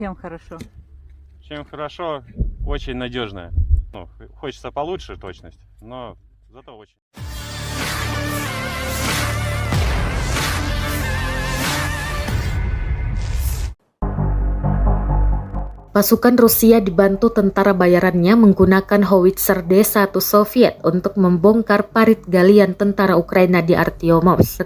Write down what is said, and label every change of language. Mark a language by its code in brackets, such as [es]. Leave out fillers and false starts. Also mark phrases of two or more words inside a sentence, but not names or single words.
[ru] Чем хорошо? Чем хорошо, очень надежная. Ну, хочется получше точность, но зато очень. [id] Pasukan Rusia dibantu tentara bayarannya menggunakan howitzer D-1 Soviet untuk membongkar parit galian tentara Ukraina di Artyomov.